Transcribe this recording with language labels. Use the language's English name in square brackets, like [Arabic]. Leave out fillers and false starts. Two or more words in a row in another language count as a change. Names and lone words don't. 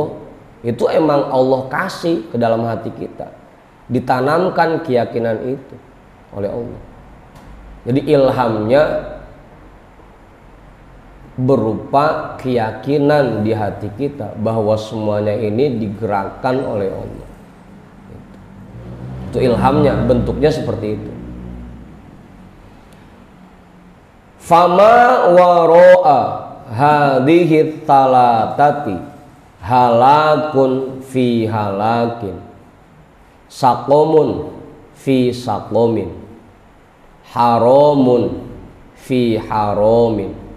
[Indonesian] Itu emang Allah kasih ke dalam hati kita, ditanamkan keyakinan itu oleh Allah. Jadi ilhamnya berupa keyakinan di hati kita bahwa semuanya ini digerakkan oleh Allah. Itu ilhamnya, bentuknya seperti itu. [Arabic] فما وراء هذه الثلاثة هلك في هلك، سقم في سقم، حرام في حرام,